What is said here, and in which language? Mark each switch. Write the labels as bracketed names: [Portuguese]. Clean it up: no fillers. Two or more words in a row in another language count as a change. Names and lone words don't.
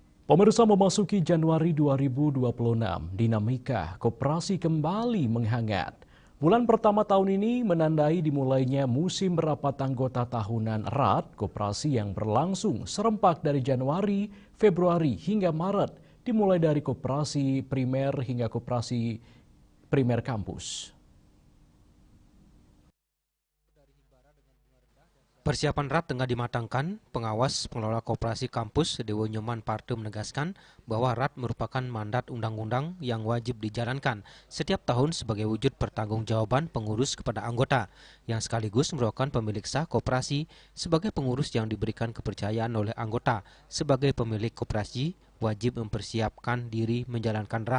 [Indonesian] Pemirsa, memasuki Januari 2026, dinamika koperasi kembali menghangat. Bulan pertama tahun ini menandai dimulainya musim rapat anggota tahunan RAT koperasi yang berlangsung serempak dari Januari, Februari hingga Maret, dimulai dari koperasi primer hingga koperasi primer kampus. Persiapan RAT tengah dimatangkan. Pengawas pengelola koperasi kampus Dewo Nyoman Parte menegaskan bahwa RAT merupakan mandat undang-undang yang wajib dijalankan setiap tahun sebagai wujud pertanggungjawaban pengurus kepada anggota yang sekaligus merupakan pemilik sah koperasi sebagai pengurus yang diberikan kepercayaan oleh anggota sebagai pemilik koperasi wajib mempersiapkan diri menjalankan RAT.